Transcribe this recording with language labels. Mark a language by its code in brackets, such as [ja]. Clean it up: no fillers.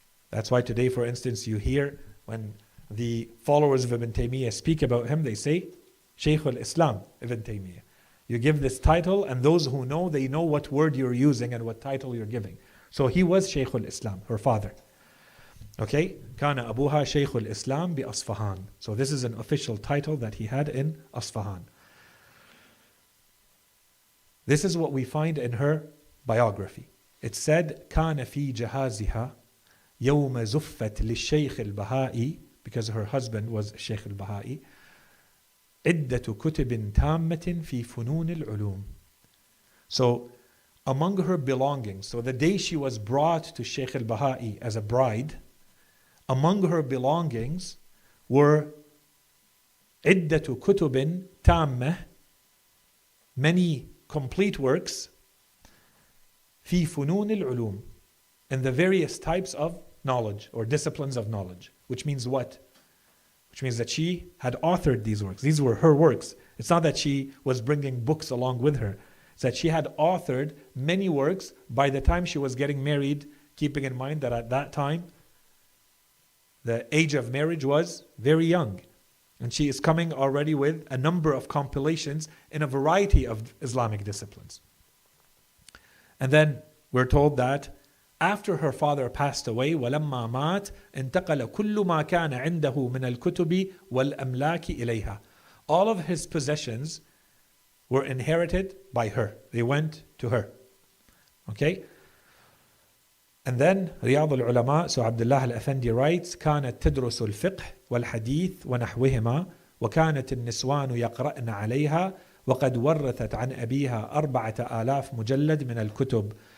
[en] That's why today, for instance, you hear when the followers of Ibn Taymiyyah speak about him, they say, Shaykh al-Islam, Ibn Taymiyyah. You give this title, and those who know, they know what word you're using and what title you're giving. So he was Shaykh al-Islam, her father. Okay? [ar] كان أبوها شيخ الإسلام بأصفهان. [en] So this is an official title that he had in Asfahan. This is what we find in her biography. It said, [ar] كان في جهازها يوم زفت للشيخ البهائي, [en] because her husband was Sheikh al-Baha'i, [ar] عدة كتب تامة في فنون العلوم. [en] So among her belongings, so the day she was brought to Sheikh al-Baha'i as a bride, among her belongings were [ar] عدة كتب تامة, [en] many complete works, [ar] في فنون العلوم, [en] in the various types of knowledge or disciplines of knowledge. Which means what? Which means that she had authored these works. These were her works. It's not that she was bringing books along with her. It's that she had authored many works by the time she was getting married, keeping in mind that at that time, the age of marriage was very young. And she is coming already with a number of compilations in a variety of Islamic disciplines. And then we're told that after her father passed away, [ar] وَلَمَّا مَاتْ انتقل كل ما كان عنده من الكتب والأملاك إليها. [en] All of his possessions were inherited by her. They went to her. Okay? And then [ar] رياض العلماء, [en] so Abdullah al-Afandi writes, [ar] كانت تدرس الفقه والحديث ونحوهما وكانت النسوان يقرأن عليها وقد ورثت عن أبيها 4000 مجلد من الكتب.